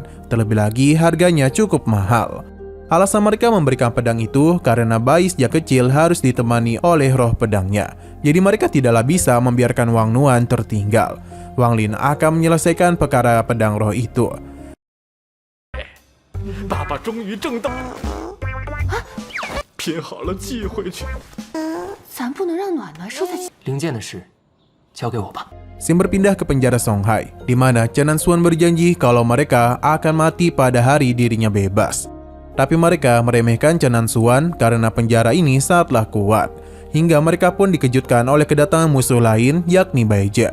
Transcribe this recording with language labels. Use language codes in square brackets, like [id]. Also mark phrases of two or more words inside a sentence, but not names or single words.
[id] Terlebih lagi, harganya cukup mahal. Alasan mereka memberikan pedang itu karena bayi sejak kecil harus ditemani oleh roh pedangnya. Jadi mereka tidaklah bisa membiarkan Wang Nuan tertinggal. Wang Lin akan menyelesaikan perkara pedang roh itu. [zh] Papa 终于挣到，拼好了寄回去。咱不能让暖暖输在零件的事交给我吧。 [id] Sim berpindah ke penjara Songhai, di mana Chen Nanxuan berjanji kalau mereka akan mati pada hari dirinya bebas. Tapi mereka meremehkan Chen Nanxuan karena penjara ini sangatlah kuat. Hingga mereka pun dikejutkan oleh kedatangan musuh lain, yakni Baija.